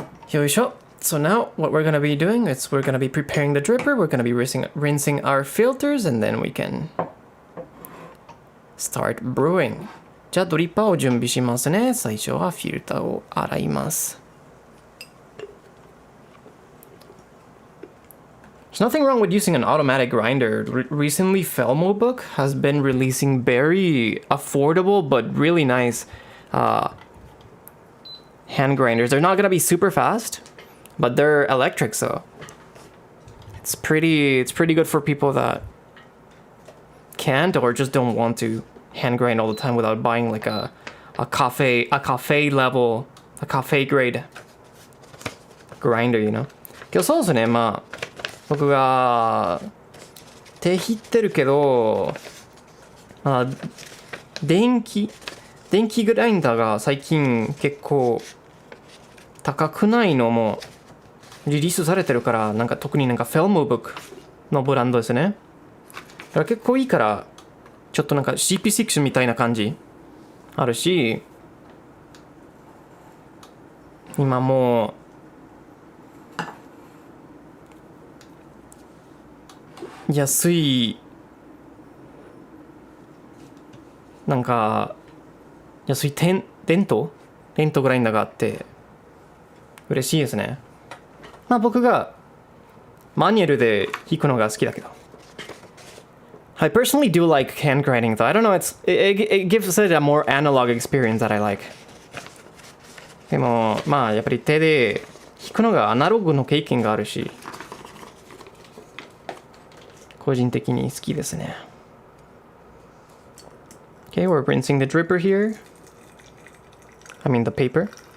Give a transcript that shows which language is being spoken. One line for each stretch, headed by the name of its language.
English: Yoisho. So now what we're going to be doing is we're going to be preparing the dripper. We're going to be rinsing our filters and then we can start brewing.
Japanese: じゃあドリッパーを準備しますね。最初はフィルターを洗います。
English: There's nothing wrong with using an automatic grinder. Recently, Felmo Book has been releasing very affordable but really nice hand grinders. They're not gonna be super fast, but they're electric, so it's pretty good for people that can't or just don't want to hand grind all the time without buying like a cafe level, a cafe grade grinder, you know.
Japanese: けどそうですね、まあ僕が手引ってるけど、まあ電気グラインダーが最近結構高くないのもリリースされてるから、なんか特になんかフェルムブックのブランドですね。だから結構いいから、ちょっとなんか CP6 みたいな感じあるし、今もう安いなんか安いデントグラインダーがあって嬉しいですね。まあ僕がマニュアルで弾くのが好きだけど。
English: I personally do like hand grinding though. I don't know, it gives it a more analog experience that I like.
Japanese: でもまあやっぱり手で弾くのがアナログの経験があるし、個人的に好きですね。
English: Okay, we're rinsing the dripper here. I mean the paper.